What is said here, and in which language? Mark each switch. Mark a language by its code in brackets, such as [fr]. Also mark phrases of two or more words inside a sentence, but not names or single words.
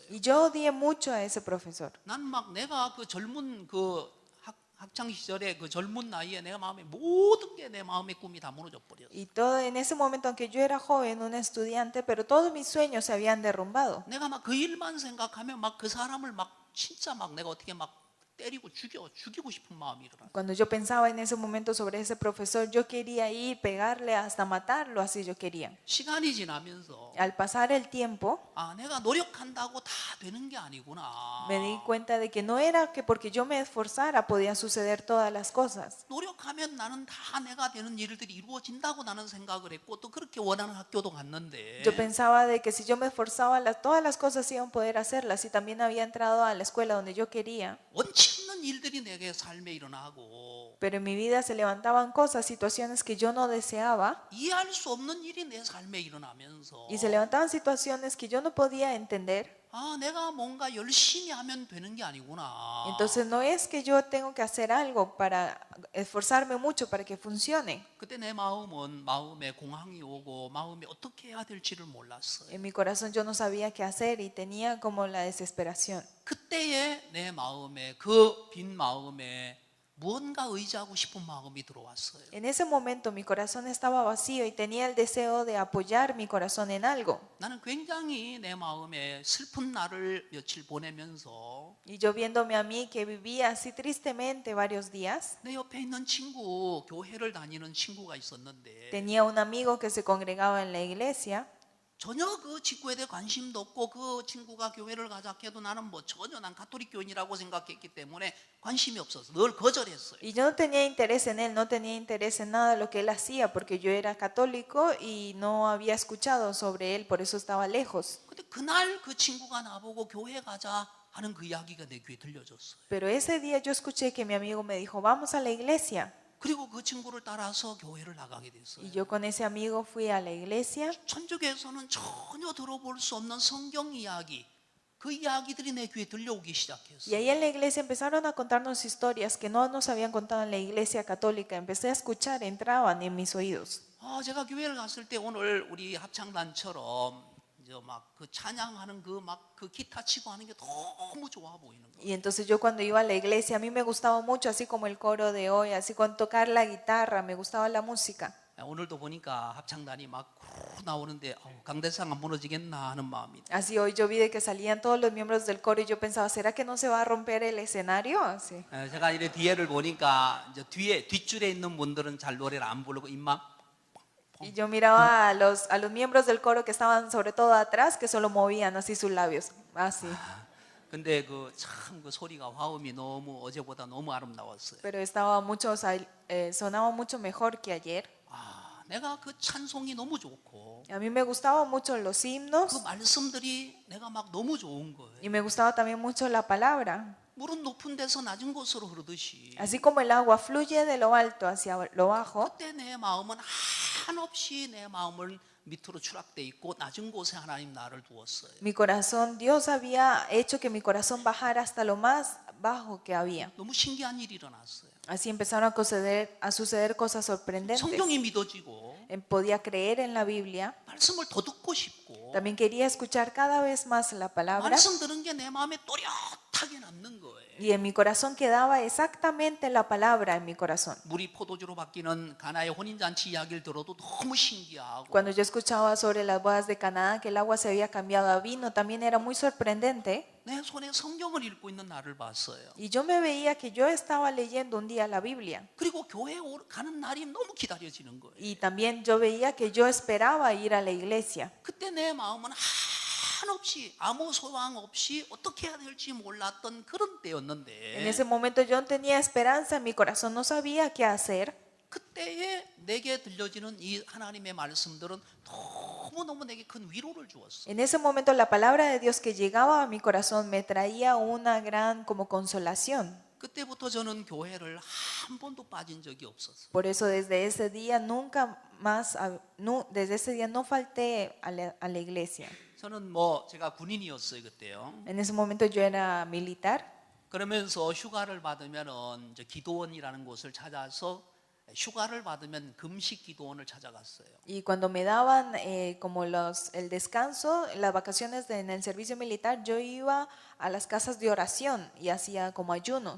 [es] Y yo odié mucho a ese profesor. [ko] 난 막 내가 그 젊은 그 학창 시절에 그 젊은 나이에 내가 마음에 모든 게 내 마음의 꿈이 다 무너져 버렸어요. [es] Y todo en ese momento, aunque yo era joven, un estudiante, pero todos mis sueños se habían derrumbado. [ko] 내가 막 그 일만 생각하면 막 그 사람을 막 진짜 막 내가 어떻게 막 때리고 죽이고 싶은 마음이 일어나. [es] Cuando yo pensaba en ese momento sobre ese profesor, yo quería ir, pegarle hasta matarlo, así yo quería. [ko] 시간이 지나면서 [es] Al pasar el tiempo, [ko] 내가 노력한다고 다 되는 게 아니구나. [es] me di cuenta de que no era que porque yo me esforzara podían suceder todas las cosas. [ko] 노력하면 나는 다 내가 되는 일들이 이루어진다고 나는 생각을 했고 또 그렇게 원하는 학교도 갔는데 [es] Yo pensaba de que si yo me esforzaba, todas las cosas iban a poder hacerlas y también había entrado a la escuela donde yo quería. [ko] 원치 않는 일들이 내게 삶에 일어나고 [es] Pero en mi vida se levantaban cosas, situaciones que yo no deseaba [ko] 이해할 수 없는 일이 내 삶에 일어나면서 [es] y se levantaban situaciones que yo no podía entender. [ko] 내가 뭔가 열심히 하면 되는 게 아니구나. [es] Entonces no es que yo tengo que hacer algo para esforzarme mucho para que funcione. [ko] 그때 내 마음은 마음에 공황이 오고 마음이 어떻게 해야 될지를 몰랐어요. [es] En mi corazón yo no sabía qué hacer y tenía como la desesperación. [ko] 그때에 내 마음에 그 빈 마음에 무언가 의지하고 싶은 마음이 들어왔어요. [es] En ese momento mi corazón estaba vacío y tenía el deseo de apoyar mi corazón en algo. [ko] 나는 굉장히 내 마음에 슬픈 날을 며칠 보내면서 [es] Y yo viéndome a mí que vivía así tristemente varios días, [ko] 내 옆에 있는 친구, 교회를 다니는 친구가 있었는데 [es] tenía un amigo que se congregaba en la iglesia. [ko] 전혀 그 직구에 대해 관심도 없고 그 친구가 교회를 가자 해도 나는 뭐 전혀 난 가톨릭 교인이라고 생각했기 때문에 관심이 없어서 늘 거절했어요. [es] Y yo no tenía interés en él, no tenía interés en nada de lo que él hacía, porque yo era católico y no había escuchado sobre él, por eso estaba lejos. [ko] 근데 그날 그 친구가 나보고 교회 가자 하는 그 이야기가 내 귀에 들려졌어요. [es] Pero ese día yo escuché que mi amigo me dijo, vamos a la iglesia. [ko] 그리고 그 친구를 따라서 교회를 나가게 됐어요. [es] Y yo con ese amigo fui a la iglesia. [ko] 천주교에서는 전혀 들어볼 수 없는 성경 이야기, 그 이야기들이 내 귀에 들려오기 [es] Y [ko] 시작했어요. [es] ahí en la iglesia empezaron a contarnos historias que no nos habían contado en la iglesia católica. Empecé a escuchar, entraban en mis oídos. [ko] 제가 교회를 갔을 때 오늘 우리 합창단처럼 이제 막 그 찬양하는 그 기타 치고 하는 게 너무 좋아 보이는 거예요. [es] Y entonces yo cuando iba a la iglesia, a mí me gustaba mucho, así como el coro de hoy, así con tocar la guitarra, me gustaba la música. [ko] 오늘도 보니까 합창단이 막 나오는데 강대상 안 무너지겠나 하는 마음이. [es] Así hoy yo vi de que salían todos los miembros del coro y yo pensaba, ¿será que no se va a romper el escenario? Así. [ko] 제가 이래 뒤에를 보니까 이제 뒷줄에 있는 분들은 잘 노래를 안 부르고 입만. [es] Y yo miraba a los miembros del coro que estaban sobre todo atrás, que solo movían así sus labios, así. [ko] 근데 참 그 소리가 화음이 너무 어제보다 너무 아름다웠어요. [es] Pero estaba mucho, sonaba mucho mejor que ayer. [ko] 내가 그 찬송이 너무 좋고 [es] A mí me gustaban mucho los [ko] 그 [es] himnos [ko] 말씀들이 내가 막 너무 좋은 거예요. [es] y me gustaba también mucho la palabra. [ko] 물은 높은 데서 낮은 곳으로 흐르듯이 [es] Así como el agua fluye de lo alto hacia lo bajo, [ko] 그때 내 마음은 한없이 내 마음을 밑으로 추락돼 있고 낮은 곳에 하나님 나를 두었어요. [es] Mi corazón, Dios había hecho que mi corazón bajara hasta lo más bajo que había. [ko] 너무 신기한 일이 일어났어요. [es] Así empezaron a suceder cosas sorprendentes. [ko] 성경이 믿어지고 [es] Podía creer en la Biblia. [ko] 말씀을 더 듣고 싶고 [es] También quería escuchar cada vez más la palabra. [ko] 말씀 들은 게 내 마음에 또렷하게 남는 거예요. [es] Y en mi corazón quedaba exactamente la palabra en mi corazón. [ko] 물이 포도주로 바뀌는 가나의 혼인잔치 이야기를 들어도 너무 신기하고 [es] Cuando yo escuchaba sobre las bodas de Canaán, que el agua se había cambiado a vino, también era muy sorprendente. [ko] 내 손에 성경을 읽고 있는 나를 봤어요. [es] Y yo me veía que yo estaba leyendo un día la Biblia. [ko] 그리고 교회에 가는 날이 너무 기다려지는 거예요. [es] Y también yo veía que yo esperaba ir a la iglesia. [ko] 그때 내 마음은 한없이 아무 소망 없이 어떻게 해야 될지 몰랐던 그런 [es] En [ko] 때였는데 [es] ese momento yo no tenía esperanza, en mi corazón no sabía qué hacer. [ko] 그때에 내게 들려지는 이 하나님의 말씀들은 너무너무 내게 큰 위로를 주었어. [es] En ese momento la palabra de Dios que llegaba a mi corazón me traía una gran como consolación. [ko] 그때부터 저는 교회를 한 번도 빠진 적이 없었어요. [es] Por eso desde ese día nunca más, desde ese día no falté a la iglesia. [ko] 저는 뭐 제가 군인이었어요 그때요. [es] En ese momento yo era militar. [ko] 그러면서 휴가를 받으면은 이제 기도원이라는 곳을 찾아서 휴가를 받으면 금식 기도원을 찾아갔어요. [es] Y cuando me daban como el descanso, las vacaciones en el servicio militar, yo iba a las casas de oración y hacía como ayuno.